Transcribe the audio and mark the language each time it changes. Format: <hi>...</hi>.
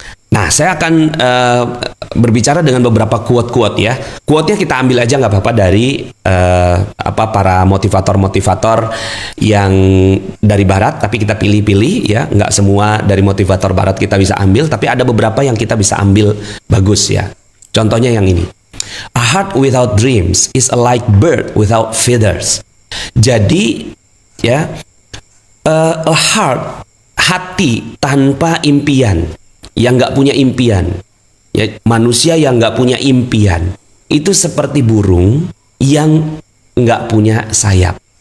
<id>Nah, saya akan berbicara dengan beberapa quote-quote ya. Quote-nya kita ambil aja nggak apa-apa dari para motivator-motivator yang dari barat, tapi kita pilih-pilih ya. Nggak semua dari motivator barat kita bisa ambil, tapi ada beberapa yang kita bisa ambil bagus ya. Contohnya yang ini.</id> <en>A heart without dreams is a like bird without feathers.</en> <id>Jadi ya, a heart, hati tanpa impian, yang nggak punya impian, ya, manusia yang nggak punya impian itu seperti burung yang nggak punya sayap.</id>